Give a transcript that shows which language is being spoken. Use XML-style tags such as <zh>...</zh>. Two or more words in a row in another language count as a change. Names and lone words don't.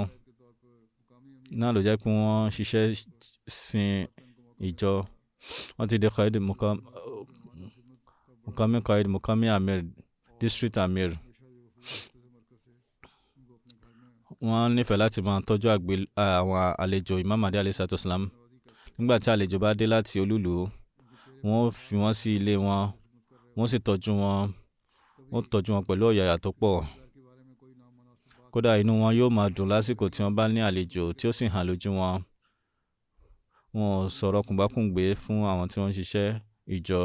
<yo>Náà ló jẹ́ pé wọ́n ṣiṣẹ́ sin ìjọ. Wọ́n ti di Mukami Amir, District Amir. Wọ́n nífẹ̀ẹ́ láti máa tọ́jú àwọn àlejò Imam Mahdi</yo> <ar>عليه الصلاة والسلام.</ar> <yo>Nígbà tí àlejò bá dé láti olúlu, wọ́n fi wọ́n sí ilé wọn, wọ́n sì tọ́jú wọn pẹ̀lú ọ̀yàyà tó pọ̀. Kódà inú wọn yóò máa dùn lásìkò tí wọ́n bá ní àlejò tí ó sì hàn lójú wọn. Wọn ò sọ̀rọ̀ kùngbákùngbé fún àwọn tí wọ́n ń ṣiṣẹ́ ìjọ.</yo>